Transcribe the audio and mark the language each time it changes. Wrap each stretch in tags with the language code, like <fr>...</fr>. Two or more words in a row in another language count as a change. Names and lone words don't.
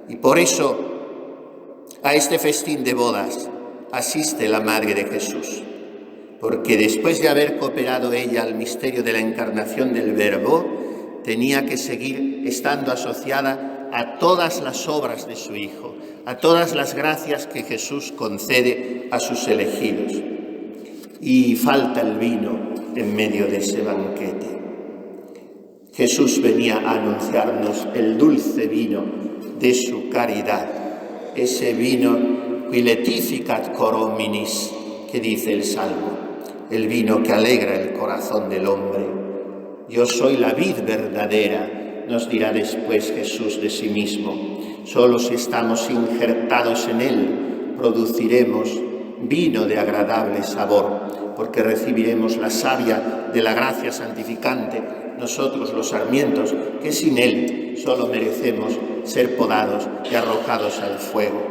<es>Y por eso a este festín de bodas asiste la Madre de Jesús, porque después de haber cooperado ella al misterio de la encarnación del Verbo, tenía que seguir estando asociada a todas las obras de su Hijo, a todas las gracias que Jesús concede a sus elegidos. Y falta el vino en medio de ese banquete. Jesús venía a anunciarnos el dulce vino de su caridad, ese vino</es> <la>qui letificat cor hominis,</la> <es>que dice el Salmo, el vino que alegra el corazón del hombre. Yo soy la vid verdadera, nos dirá después Jesús de sí mismo. Solo si estamos injertados en él produciremos vino de agradable sabor, porque recibiremos la savia de la gracia santificante, nosotros los sarmientos, que sin él solo merecemos ser podados y arrojados al fuego.</es>